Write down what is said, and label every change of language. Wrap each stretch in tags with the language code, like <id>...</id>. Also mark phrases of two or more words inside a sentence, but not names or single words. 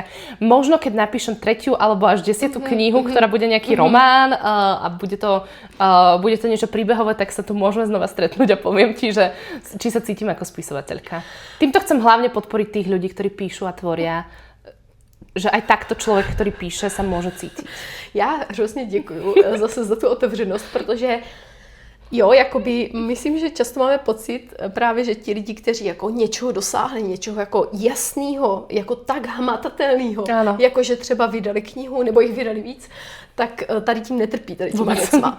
<sk>Možno keď napíšem 3. alebo až 10. knihu, ktorá bude nejaký román a bude to niečo príbehové, tak sa tu môžeme znova stretnúť a poviem ti, že či sa cítim ako spisovateľka. Týmto chcem hlavne podporiť tých ľudí, ktorí píšu a tvoria, že aj takto</sk> <cs>člověk, který píše, se může cítit. Já hrozně děkuju zase za tu otevřenost, protože jo, jakoby, myslím, že často máme pocit právě, že ti lidi, kteří jako něčeho dosáhli, něčeho jako jasného, jako tak hmatatelného, jako že třeba vydali knihu nebo jich vydali víc, tak tady tím netrpí, tady těma věcma.</cs>